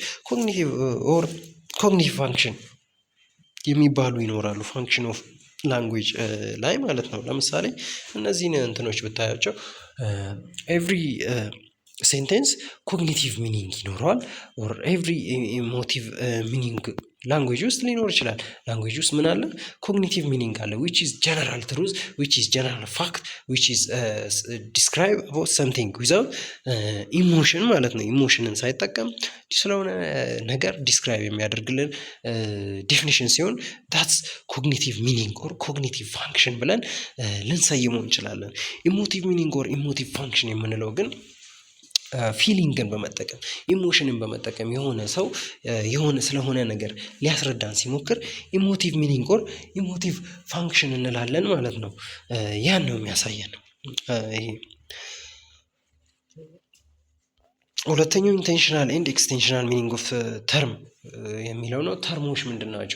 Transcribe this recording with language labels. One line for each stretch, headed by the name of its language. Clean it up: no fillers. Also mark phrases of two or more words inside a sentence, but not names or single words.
English: cognitive function
Amharic: የሚባሉ ይኖራሉ
English: function of language
Amharic: ላይ ማለት ነው። ለምሳሌ እነዚህን እንትኖች ብታያቸው
English: every sentence cognitive meaning
Amharic: ይኖረዋል
English: or every emotive meaning language
Amharic: ውስጥ ሊኖር ይችላል። ላንጉዌጅ ውስጥ ምን አለ?
English: cognitive meaning አለ which is general truth, which is general fact, which is describe about something without emotion ማለት
Amharic: ነው። ኢሞሽንን ሳይጠቀም ስለሆነ ነገር ዲስክራይብ የሚያደርግልን ዴፊኒሽን ሲሆን
English: that's cognitive meaning or cognitive function
Amharic: ብለን ልንሰይመው እንችላለን።
English: emotive meaning or emotive function
Amharic: የምንለው ግን ፊሊንግን በመጠቀም ኢሞሽንን በመጠቀም የሆነ ሰው የሆነ ስለሆነ ነገር ሊያስረዳን ሲሞክር
English: emotive meaning or emotive function
Amharic: እንላለን ማለት ነው። ያን ነው የሚያሳየን። ይሄ ሁለተኛው
English: intensional and extensional meaning of term
Amharic: የሚለው ነው። ተርሞች ምንድን ናቸው?